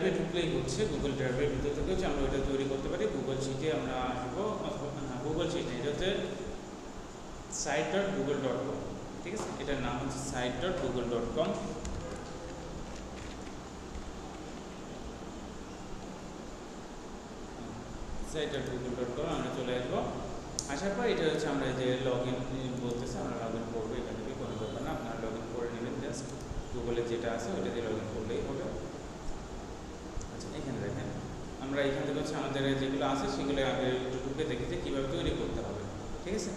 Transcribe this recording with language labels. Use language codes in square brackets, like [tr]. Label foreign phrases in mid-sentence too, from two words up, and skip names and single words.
[bn] অনেকগুলোই হচ্ছে গুগল ড্রাইভের ভিতর থেকে হচ্ছে আমরা ওটা তৈরি করতে পারি। গুগল শিটে আমরা আসবো, গুগল শিট এটা হচ্ছে site.google.com, ঠিক আছে, এটার নাম হচ্ছে site.google.com। site.google.com আমরা চলে আসবো। আসার পর এটা হচ্ছে আমরা যে [en] log in [bn] বলতেছে, আমরা [en] log in [bn] করবো। এখান থেকে কোনো ব্যাপার না, আপনারা [en] log in [bn] করে নেবেন, জাস্ট গুগলে যেটা আছে ওটা দিয়ে [en] log in [bn] করলেই হবে। আচ্ছা, এখানে দেখেন আমরা এখান থেকে হচ্ছে আমাদের যেগুলো আছে সেগুলো আগে একটু ঢুকে দেখেছি কীভাবে তৈরি করতে হবে, ঠিক আছে।